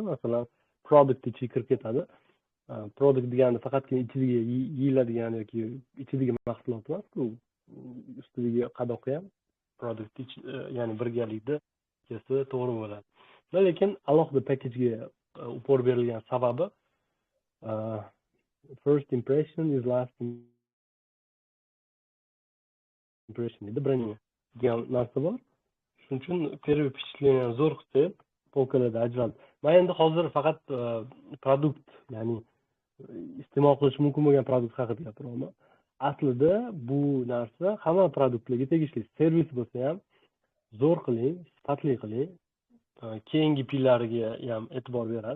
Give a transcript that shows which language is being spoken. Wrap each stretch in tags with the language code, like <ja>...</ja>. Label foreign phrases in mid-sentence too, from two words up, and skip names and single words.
<uz>Masalan, product ichiga kirib ketadi. Product degani faqatgina ichidagi yeyiladigan yoki ichidagi mahsulot emas, bu ustidagi qadoqi ham product ya'ni birgalikda kelsa to'g'ri bo'ladi. Lekin alohida packagega upor berilgan sababi</uz> <en>first impression is last impression</en> <uz>edi, brending degan narsa bor. Shuning uchun</uz> <ru>первое впечатление</ru> <uz>zo'r qilib, polkalarda ajraladi. man endi hozir faqat produkt, ya'ni iste'mol qilish mumkin bo'lgan produkt haqida gapiryapman. Aslida bu narsa hamma produktlarga tegishli. Servis bo'lsa ham zo'r qiling, sifatli qiling, keyingi pillariga ham e'tibor berasiz.</uz>